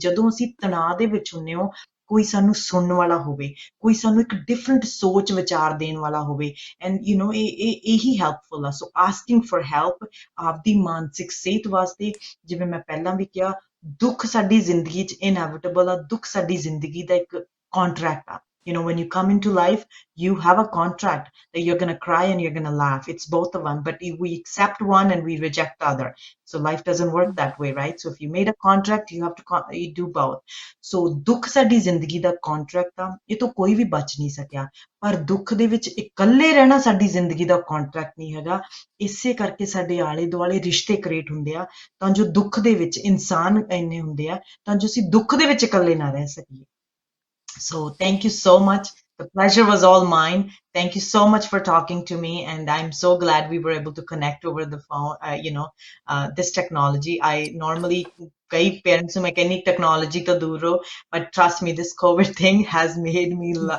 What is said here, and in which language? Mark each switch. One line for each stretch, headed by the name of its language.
Punjabi: ਜਦੋਂ ਅਸੀਂ ਤਣਾਅ ਦੇ ਵਿੱਚ ਹੁੰਦੇ ਹੋ, ਕੋਈ ਸਾਨੂੰ ਸੁਣਨ ਵਾਲਾ ਹੋਵੇ, ਕੋਈ ਸਾਨੂੰ ਇੱਕ ਡਿਫਰੈਂਟ ਸੋਚ ਵਿਚਾਰ ਦੇਣ ਵਾਲਾ ਹੋਵੇ, ਐਂਡ ਇਹੀ ਹੈਲਪਫੁਲ ਆ।
English: so asking for help
Punjabi: ਆਪਦੀ ਮਾਨਸਿਕ ਸਿਹਤ ਵਾਸਤੇ, ਜਿਵੇਂ ਮੈਂ ਪਹਿਲਾਂ ਵੀ ਕਿਹਾ, ਦੁੱਖ ਸਾਡੀ ਜ਼ਿੰਦਗੀ 'ਚ ਇਨਐਵਿਟੇਬਲ ਆ। ਦੁੱਖ ਸਾਡੀ ਜ਼ਿੰਦਗੀ ਦਾ ਇੱਕ ਕੰਟਰੈਕਟ ਆ।
English: When you come into life, you have a contract that you're going to cry and you're going to laugh. It's both of them, but we accept one and we reject the other. So life doesn't work that way, right? So if you made a contract, you have to you do both.
Punjabi: So ਦੁੱਖ ਸਾਡੀ ਜ਼ਿੰਦਗੀ ਦਾ contract ਆ, ਇਹ ਤੋਂ ਕੋਈ ਵੀ ਬਚ ਨਹੀਂ ਸਕਿਆ। ਪਰ ਦੁੱਖ ਦੇ ਵਿੱਚ ਇਕੱਲੇ ਰਹਿਣਾ ਸਾਡੀ ਜ਼ਿੰਦਗੀ ਦਾ ਕੰਟਰੈਕਟ ਨਹੀਂ ਹੈਗਾ। ਇਸੇ ਕਰਕੇ ਸਾਡੇ ਆਲੇ ਦੁਆਲੇ ਰਿਸ਼ਤੇ ਕ੍ਰੀਏਟ ਹੁੰਦੇ ਆ, ਤਾਂ ਜੋ ਦੁੱਖ ਦੇ ਵਿੱਚ ਇਨਸਾਨ ਇੰਨੇ ਹੁੰਦੇ ਆ ਤਾਂ ਜੋ ਅਸੀਂ ਦੁੱਖ ਦੇ ਵਿੱਚ ਇਕੱਲੇ ਨਾ ਰਹਿ ਸਕੀਏ।
English: So thank you so much. The pleasure was all mine. Thank you so much for talking to me, and I'm so glad we were able to connect over the phone. This technology. I normally
Hindi: कई parents में कहनी technology तो दूर हो,
English: but trust me, this COVID thing has made me.